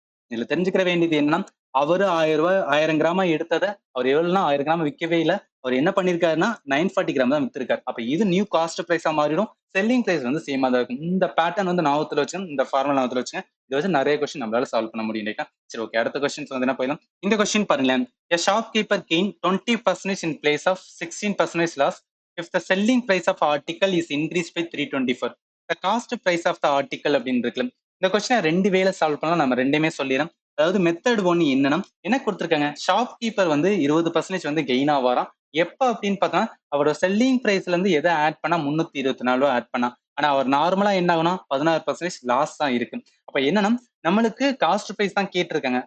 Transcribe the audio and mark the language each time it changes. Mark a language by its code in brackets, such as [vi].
[ta] இதுல தெரிஞ்சுக்கிற வேண்டியது என்னன்னா அவரு 1000 கிராமா எடுத்ததை அவர் எவ்வளவுனா 1000 கிராம் விற்கவே இல்லை. அவர் என்ன பண்ணிருக்காருன்னா 940 கிராம் தான் வித்திருக்காரு. அப்ப இது நியூ காஸ்ட் பிரைஸா மாறிடும். செல்லிங் பிரைஸ் வந்து சேமா தான் இருக்கும். இந்த பேட்டர்ன் வந்து ஞாபகத்துல வச்சுங்க, இந்த ஃபார்முலா ஞாபகத்துல வச்சுங்க. இதை வச்சு நிறைய கொஸ்டின் நம்மளால சால்வ் பண்ண முடியும் ரைட்டா. சரி ஓகே, அடுத்த கொஸ்டின்ஸ் வந்து என்ன போயிடலாம். இந்த கொஸ்டின் பாருங்களேன். [en] A shopkeeper gain 20% in place of 16% loss if the selling price of article is increased by 324. The cost price of the article [ta] அப்படின்னு இருக்குல்ல. இந்த கொஸ்டினை 2 வேல சால்வ் பண்ணலாம். நம்ம ரெண்டுமே சொல்லிடுறோம். அதாவது மெத்தட் ஒன்னு என்னன்னா என்ன கொடுத்துருக்காங்க, ஷாப் கீப்பர் வந்து 20% வந்து கெயின் ஆவாராம். எப்ப அப்படின்னு பார்த்தா அவரோட செல்லிங் பிரைஸ்ல இருந்து எதை ஆட் பண்ணா 324 ஆட் பண்ணா. ஆனா அவர் நார்மலா என்ன ஆகுனா 16% லாஸ் தான் இருக்கு. அப்ப என்னன்னா நம்மளுக்கு காஸ்ட் பிரைஸ் தான் கேட்டிருக்காங்க.